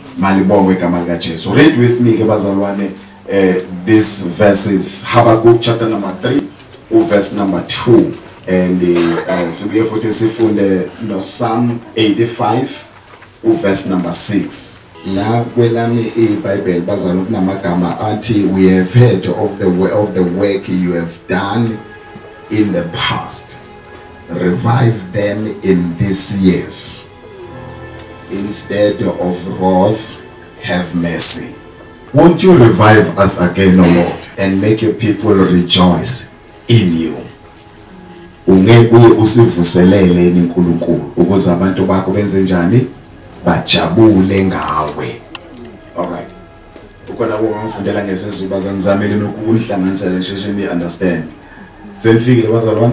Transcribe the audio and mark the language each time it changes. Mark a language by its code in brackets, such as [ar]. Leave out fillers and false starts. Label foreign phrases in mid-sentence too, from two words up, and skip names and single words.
[zu] Malibongwe igama lika Jesu. [en] Read with me [zu] ke bazalwane [en] this verses Habakkuk chapter number 3 verse number 2 and [zu] sibuye futhi sifunde no [en] Psalm 85 verse number 6. [zu] La kwelami iBhayibheli bazalwane kunamagama athi [en] we have heard of the work you have done in the past. Revive them in these years. Instead of wrath, have mercy. Won't you revive us again, O Lord, and make your people rejoice in you? [zu] Ungebuye usivuselele niNkulunkulu ukuze abantu bakho benze njani? Bajabule ngawe. Alright. Ukona ngifundela ngesizulu bazanizamele nokuhlanganisela nje ni understand. Senfikile bazalwane?